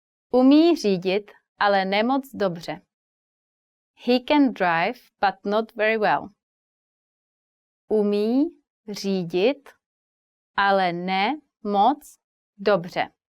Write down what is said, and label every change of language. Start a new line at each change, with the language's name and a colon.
Czech: Umí řídit, ale ne moc dobře.
English: He can drive, but not very well.
Czech: Umí řídit, ale ne moc dobře.